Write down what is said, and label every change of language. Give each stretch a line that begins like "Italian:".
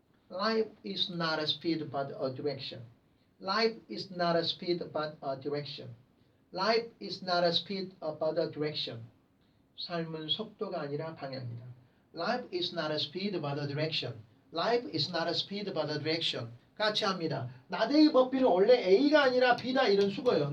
English: Life is not a speed but a direction. Life is not a speed but a direction. Life is not a speed but a direction.
Korean: 삶은 속도가 아니라 방향이다.
English: Life is not a speed but a direction. Life is not a speed but a direction.
Korean: 같이 합니다.
English: Not A but B
Korean: 는 원래 A가 아니라 B다 이런 수거예요.